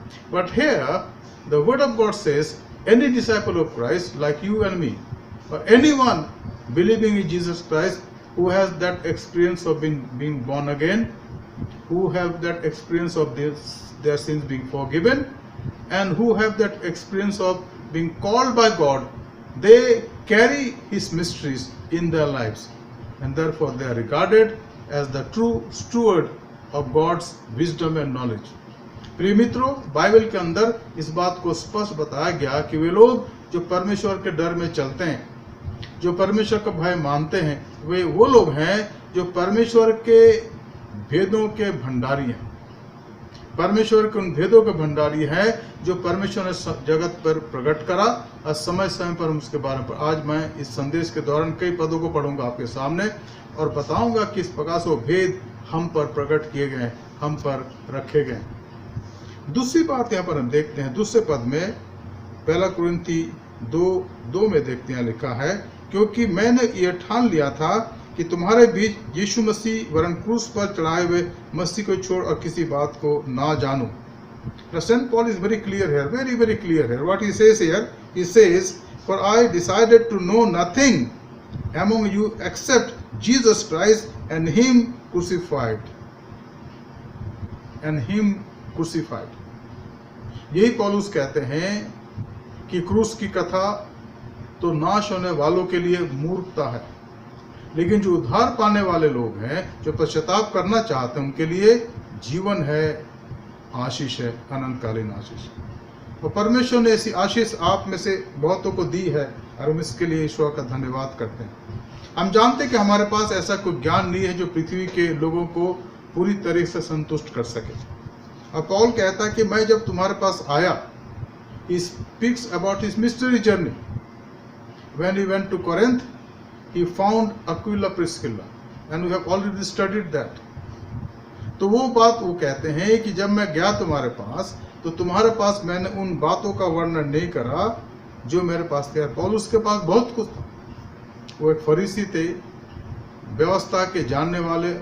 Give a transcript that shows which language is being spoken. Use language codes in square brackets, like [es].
[en] But here the word of God says any disciple of Christ like you and me, or anyone believing in Jesus Christ who has that experience of being born again, who have that experience of their sins being forgiven, and who have that experience of being called by God, they carry His mysteries in their lives, and therefore they are regarded as the true steward of God's wisdom and knowledge. [hi] प्रिय मित्रों, Bible के अंदर इस बात को स्पष्ट बताया गया कि वे लोग जो परमेश्वर के डर में चलते हैं, जो परमेश्वर का भय मानते हैं, वे वो लोग हैं जो परमेश्वर के भेदों के भंडारी हैं. परमेश्वर के उन भेदों के भंडारी हैं जो परमेश्वर ने जगत पर प्रकट करा, और समय समय पर हम उसके बारे में. आज मैं इस संदेश के दौरान कई पदों को पढ़ूंगा आपके सामने और बताऊंगा कि इस प्रकार से वो भेद हम पर प्रकट किए गए, हम पर रखे गए. दूसरी बात यहाँ पर हम देखते हैं, दूसरे पद में 1 कुरिन्थी 2:2 में देखते हैं, लिखा है, क्योंकि मैंने ये ठान लिया था कि तुम्हारे बीच यीशु मसीह वरन क्रूस पर चढ़ाए हुए मसीह को छोड़ और किसी बात को ना जानूं. [en] St. Paul is very clear here, very clear here. What he says here, he says, for I decided to know nothing among you except Jesus Christ and Him crucified. And Him crucified. [hi] यही पौलुस कहते हैं कि क्रूस की कथा तो नाश होने वालों के लिए मूर्खता है, लेकिन जो उद्धार पाने वाले लोग हैं, जो पश्चाताप करना चाहते हैं, उनके लिए जीवन है, आशीष है, अनंतकालीन आशीष. और परमेश्वर ने ऐसी आशीष आप में से बहुतों को दी है, और हम इसके लिए ईश्वर का धन्यवाद करते हैं. हम जानते हैं कि हमारे पास ऐसा कोई ज्ञान नहीं है जो पृथ्वी के लोगों को पूरी तरह से संतुष्ट कर सके. और पौल कहता है कि मैं जब तुम्हारे पास आया, [en] he speaks about his mystery journey. When he went to Corinth, he found Aquila Priscilla, and we have already studied that. [hi] तो वो बात वो कहते हैं कि जब मैं गया तुम्हारे पास, तो तुम्हारे पास मैंने उन बातों का वर्णन नहीं करा जो मेरे पास थे. पौलुस के पास बहुत कुछ था. वो एक फरीसी थे, व्यवस्था के जानने वाले.